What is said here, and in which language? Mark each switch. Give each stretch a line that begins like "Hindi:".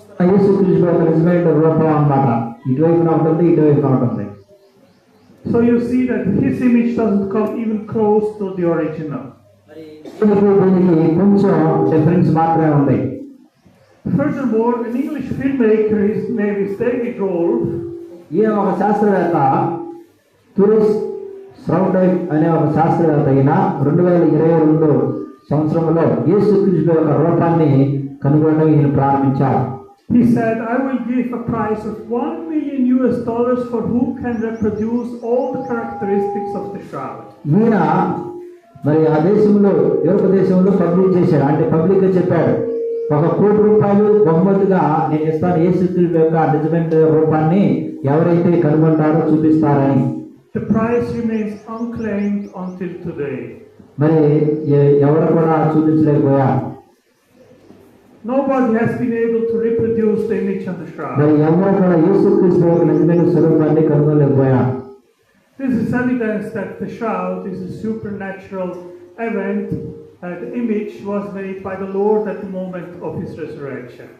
Telugu: యేసుక్రీస్తు యొక్క నిజమైన రూపం అన్నమాట. ఇటువైపున ఉంటుంది, ఇటువైపున ఉంటుంది.
English: So you see that his image doesn't come even close to the original.
Telugu: దీనికి కొంచెం డిఫరెన్స్ మాత్రమే ఉంది.
English: Furthermore, an English filmmaker, his name is David Rolfe.
Telugu: ఈయన ఒక శాస్త్రవేత్త, టూరిస్ట్ స్రౌడైట్ అనే ఒక శాస్త్రవేత్త. ఈయన 2022 సంవత్సరంలో యేసుక్రీస్తు యొక్క రూపాన్ని కనుగొనడం ఈయన ప్రారంభించారు.
English: He said, I will give a price of $1 million for who can reproduce all the characteristics of the shroud.
Telugu: ఈయన మరి ఆ దేశంలో, యూరోప్ దేశంలో పబ్లిక్ చేశాడు, అంటే పబ్లిక్ గా చెప్పాడు, $1 కోటి బహుమతిగా నేను ఇస్తాను యేసుక్రీస్తు యొక్క నిజమైన రూపాన్ని ఎవరైతే కనుగొంటారో చూపిస్తారని.
English: The price remains unclaimed until today.
Telugu: మరి ఎవరు కూడా చూపించలేకపోయారు.
English: Nobody has been able to reproduce the image on the shroud.
Telugu: మరి ఎవరు కూడా యేసుక్రీస్తు యొక్క నిజమైన స్వరూపాన్ని కనుగొనలేకపోయారు.
English: This is evidence that the shroud is a supernatural event. The image was made by the Lord at the moment of his resurrection.